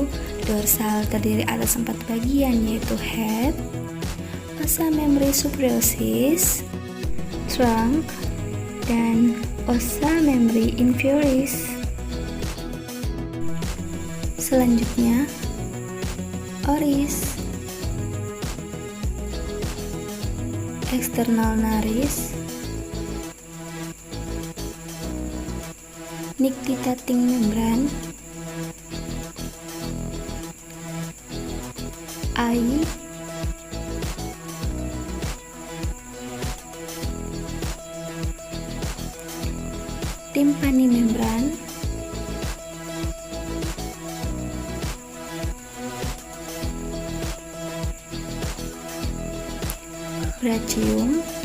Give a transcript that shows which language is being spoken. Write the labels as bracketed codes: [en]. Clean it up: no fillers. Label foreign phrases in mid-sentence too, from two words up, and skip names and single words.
[id] Dorsal terdiri atas 4 bagian, yaitu head, [la] ossa membri superioris, [id] trunk, dan [la] ossa membri inferioris. [id] Selanjutnya, oris, [en] external nares, nictitating membran, eye, timpani membran, brachium,